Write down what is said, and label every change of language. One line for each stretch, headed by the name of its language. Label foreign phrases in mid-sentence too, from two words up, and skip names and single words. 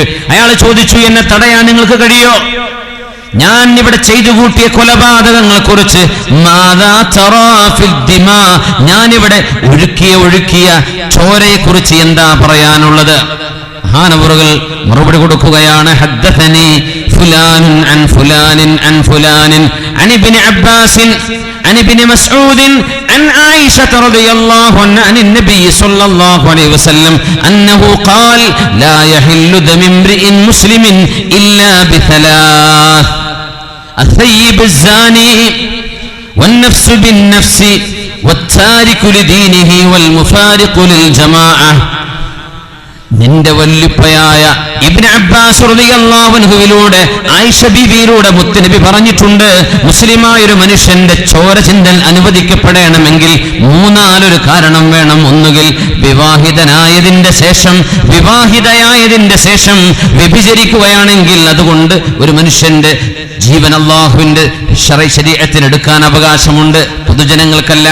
Malayalam: അയാൾ ചോദിച്ചു, എന്നെ തടയാൻ നിങ്ങൾക്ക് കഴിയോ? ഞാൻ ഇവിടെ ചെയ്തു കൂട്ടിയ കൊലപാതകങ്ങളെ കുറിച്ച്, ഞാനിവിടെ ഒഴുക്കിയ ചോരയെ കുറിച്ച് എന്താ പറയാനുള്ളത്? മഹാനവറുകൾ മറുപടി കൊടുക്കുകയാണ്.
Arabic: حدثني فلان عن فلان عن فلان عن ابن عباس عن ابن مسعود عن عائشة رضي الله عنها عن النبي صلى الله عليه وسلم أنه قال لا يحل دم امرئ مسلم إلا بثلاث: الثيب الزاني والنفس بالنفس والتارك لدينه والمفارق للجماعة.
Malayalam: നിന്റെ വല്ലുപ്പയായ ഇബ്നു അബ്ബാസ് റളിയല്ലാഹു അൻഹുവിലൂടെ ആയിഷ ബീവിയിലൂടെ മുത്തുനബി പറഞ്ഞിട്ടുണ്ട്, മുസ്ലിമായൊരു മനുഷ്യന്റെ ചോര ചിന്തൽ അനുവദിക്കപ്പെടണമെങ്കിൽ മൂന്നാലൊരു കാരണം വേണം. ഒന്നുകിൽ വിവാഹിതയായതിന്റെ ശേഷം വ്യഭിചരിക്കുകയാണെങ്കിൽ അതുകൊണ്ട് ഒരു മനുഷ്യന്റെ ജീവൻ അല്ലാഹുവിന്റെ ശരീഅത്തിൽ എടുക്കാൻ അവകാശമുണ്ട്, പൊതുജനങ്ങൾക്കല്ല.